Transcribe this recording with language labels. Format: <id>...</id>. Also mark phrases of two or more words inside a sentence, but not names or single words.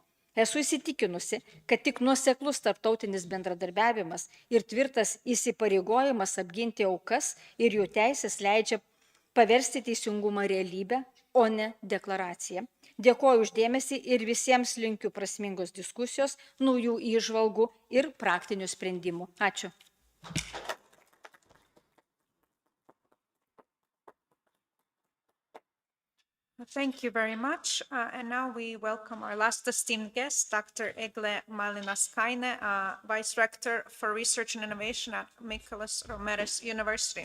<lt>Esu įsitikinusi, kad tik nuoseklus tarptautinis bendradarbiavimas ir tvirtas įsipareigojimas apginti aukas ir jų teisės leidžia paversti teisingumą realybę, o ne deklaraciją. Dėkoju uždėmesį ir visiems linkiu prasmingos diskusijos, naujų įžvalgų ir praktinių sprendimų. Ačiū.</lt> <en>Thank you very much. And now we welcome our last esteemed guest, Dr. Egle Malinaskaine, Vice Rector for Research and Innovation at Mykolas Romeris University.</en>